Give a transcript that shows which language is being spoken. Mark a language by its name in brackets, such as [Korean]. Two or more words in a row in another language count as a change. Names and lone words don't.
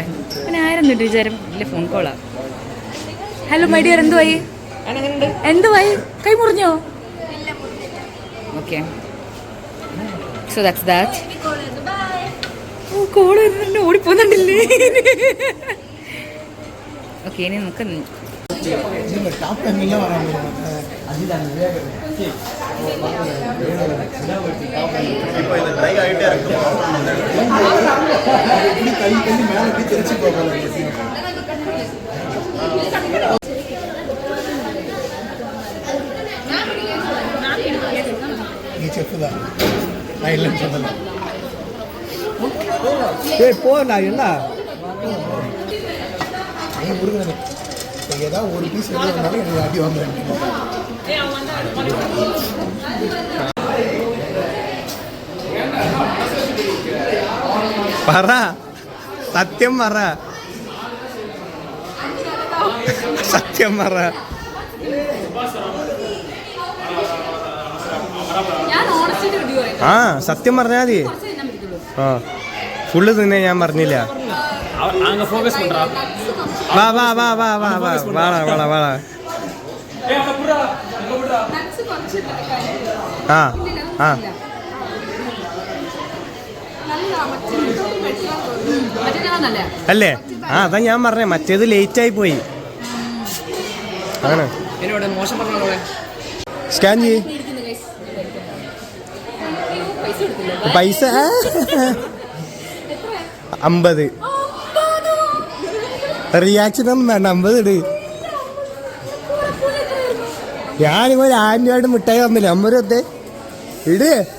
[Malayalam] പിന്നെ ആരെന്നു വിചാരം ഇല്ല, ഫോൺ കോളാ. [English] hello my dear, [Malayalam] എന്തുവായി? കൈ മുറിഞ്ഞോ? [English] okay, so that's that. [Malayalam] ഓ, കോൾ വരുന്നുണ്ട്, ഓടിപ്പോന്നുണ്ടല്ലേ. ഓക്കെ, ഇനി നമുക്ക് [Tamil] டாப் டைமிங்லாம் வராங்க இப்போ இது ட்ரை ஆகிட்டே இருக்கும். இப்படி தள்ளி தள்ளி மேலே இப்படி தெரிச்சு போகலாம். நீ செஃப் தான், நான் இல்லைன்னு சொல்லலை. போ நான் என்ன நீ முருகன் இப்போ ஏதாவது ஒரு பீஸ் வெளியே வந்தாலும் எனக்கு அடி வாங்குறேன். [Malayalam] പറ സത്യം പറ സത്യം പറ ഞാൻ ഓണസ്റ്റിന്റെ വീഡിയോ പറയാം. ആ സത്യം പറഞ്ഞാൽ മതി. കുറച്ച് തിന്നാൻ പറ്റുള്ളൂ. ആ ഫുള്ള് തിന്നെ ഞാൻ പറഞ്ഞില്ല. [Tamil] அங்க ஃபோக்கஸ் பண்றா. [Malayalam] വാ വാ വാ വാ വാ വാ വാടാ വാടാ വാടാ. നട്ട്സ് കുറച്ച് ആ ആ മറ്റേ നല്ല അല്ലേ? ആ അതാ ഞാൻ പറഞ്ഞേ, മറ്റേത് ലേറ്റ് ആയി പോയി. അങ്ങനെ [Tamil] என்னோட மோசம் பண்ணாங்களே. [Malayalam] സ്കാൻ ചെയ്യ്. പൈസ കൊടുത്തില്ല. പൈസ 50. റിയാക്ഷൻ ഒന്നും വേണ്ട, 50 ഇട്. ഞാനിപ്പോ 1000 രൂപയുടെ മിഠായി തന്നില്ല, 50 രൂപ ഇട്.